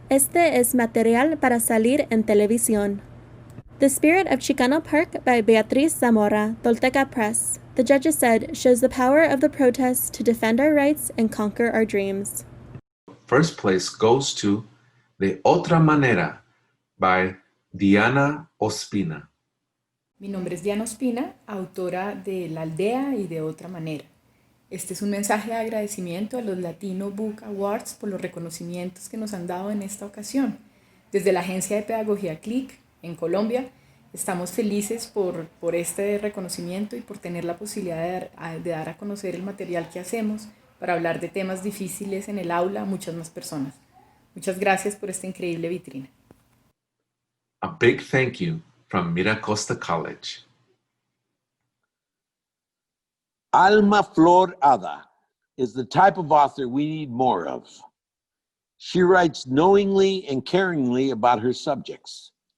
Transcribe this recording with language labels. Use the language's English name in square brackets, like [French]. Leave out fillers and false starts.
[Spanish] Este es material para salir en televisión. [English] The Spirit of Chicano Park by Beatriz Zamora, Tolteca Press. The judges said, shows the power of the protests to defend our rights and conquer our dreams. First place goes to De Otra Manera by Diana Ospina. [Spanish] Mi nombre es Diana Ospina, autora de La Aldea y de Otra Manera. Este es un mensaje de agradecimiento a los Latino Book Awards por los reconocimientos que nos han dado en esta ocasión. Desde la Agencia de Pedagogía CLIC en Colombia, estamos felices por este reconocimiento y por tener la posibilidad de dar a conocer el material que hacemos para hablar de temas difíciles en el aula a muchas más personas. Muchas gracias por esta increíble vitrina. [English] A big thank you from Miracosta College. Alma Flor Ada is the type of author we need more of. She writes knowingly and caringly about her subjects.